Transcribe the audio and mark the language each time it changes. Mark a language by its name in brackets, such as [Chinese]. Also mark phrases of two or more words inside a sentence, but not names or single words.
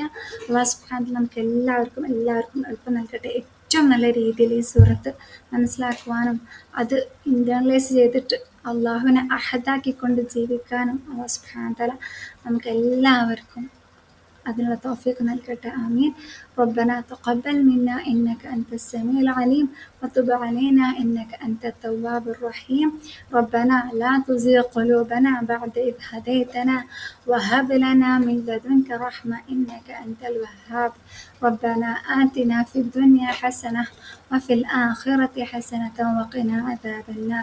[Arabic] الله سبحانه وتعالى [Malayalam] നമുക്ക് എല്ലാവർക്കും എളുപ്പം നൽകട്ടെ. ഏറ്റവും നല്ല രീതിയിൽ ഈ സൂറത്ത് മനസ്സിലാക്കുവാനും അത് ഇൻ്റേണലൈസ് ചെയ്തിട്ട് അള്ളാഹുവിനെ അഹദാക്കിക്കൊണ്ട് ജീവിക്കാനും [Arabic] الله سبحانه وتعالى [Malayalam] നമുക്ക് എല്ലാവർക്കും അതിനുള്ള തൗഫീഖ് നൽകട്ടെ. ആമീൻ. [Arabic] ربنا تقبل منا إنك أنت السميع العليم وتب علينا إنك أنت التواب الرحيم. ربنا لا تزغ قلوبنا بعد إذ هديتنا وهب لنا من لدنك رحمة إنك أنت الوهاب. ربنا آتنا في الدنيا حسنة وفي الآخرة حسنة وقنا عذاب النار.